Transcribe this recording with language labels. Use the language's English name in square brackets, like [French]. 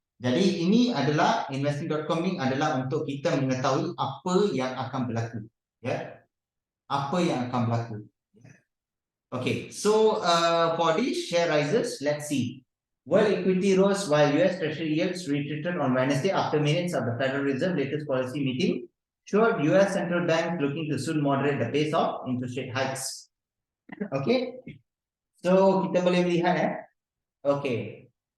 [Malay] Jadi ini adalah investing.com ini adalah untuk kita mengetahui apa yang akan berlaku. Ya. Apa yang akan berlaku. [English] Okay, so for these share rises, let's see. World equity rose while US Treasury yields retreated on Wednesday after minutes of the Federal Reserve latest policy meeting showed US central banks looking to soon moderate the pace of interest rate hikes. [Malay] Okay, so kita boleh lihat okay.